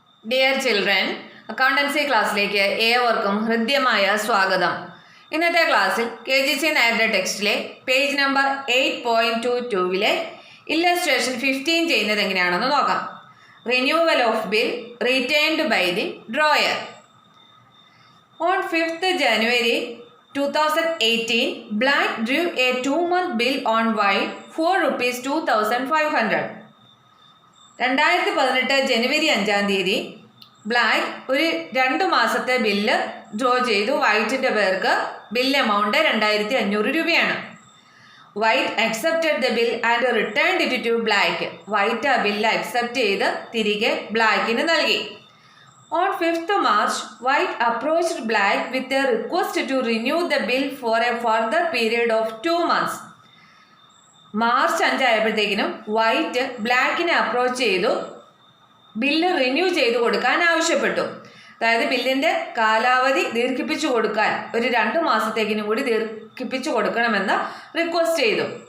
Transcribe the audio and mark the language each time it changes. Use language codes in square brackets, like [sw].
[ml] Dear children, accountancy ക്ലാസ്സിലേക്ക് ഏവർക്കും ഹൃദ്യമായ സ്വാഗതം. ഇന്നത്തെ ക്ലാസ്സിൽ KGC നായരുടെ ടെക്സ്റ്റിലെ പേജ് നമ്പർ 8.22 ഇല്ലസ്ട്രേഷൻ 15 ചെയ്യുന്നത് എങ്ങനെയാണെന്ന് നോക്കാം. [en] Renewal of bill retained by the drawer. On 5th January 2018, Black drew a 2-month bill on White for ₹2,500. [ml] 2018 ജനുവരി 5-ാം തീയതി ബ്ലാക്ക് ഒരു 2 മാസത്തെ ബില്ല് ഡ്രോ ചെയ്തു. വൈറ്റിൻ്റെ പേർക്ക് ബിൽ എമൗണ്ട് 2,500 രൂപയാണ്. [en] White accepted the bill and returned it to Black. [ml] White ആ bill accept ചെയ്ത് തിരികെ ബ്ലാക്കിന് നൽകി. [en] On 5th March, White approached Black with a request to renew the bill for a further period of 2 months. [ml] March 5 ആയപ്പോഴത്തേക്കിനും white ബ്ലാക്കിനെ approach ചെയ്തു bill renew ചെയ്തു കൊടുക്കാൻ ആവശ്യപ്പെട്ടു. അതായത് ബില്ലിൻ്റെ കാലാവധി ദീർഘിപ്പിച്ചു കൊടുക്കാൻ ഒരു 2 മാസത്തേക്കിനും കൂടി ദീർഘിപ്പിച്ചു കൊടുക്കണമെന്ന് റിക്വസ്റ്റ് ചെയ്തു.